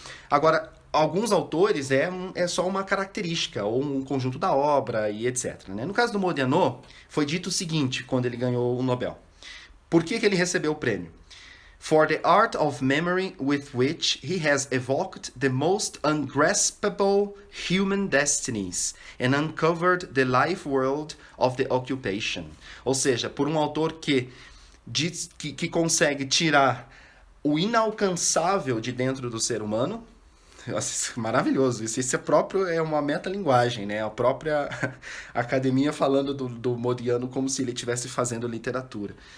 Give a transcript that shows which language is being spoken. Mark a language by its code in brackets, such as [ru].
[pt] Agora, alguns autores é só uma característica, ou um conjunto da obra e etc. Né? No caso do Modiano, foi dito o seguinte, quando ele ganhou o Nobel. Por que ele recebeu o prêmio? [en] For the art of memory with which he has evoked the most ungraspable human destinies and uncovered the life world of the occupation. [pt] Ou seja, por um autor que consegue tirar o inalcançável de dentro do ser humano. Nossa, maravilhoso. Isso é uma metalinguagem, né? A própria academia falando do Modiano como se ele estivesse fazendo literatura.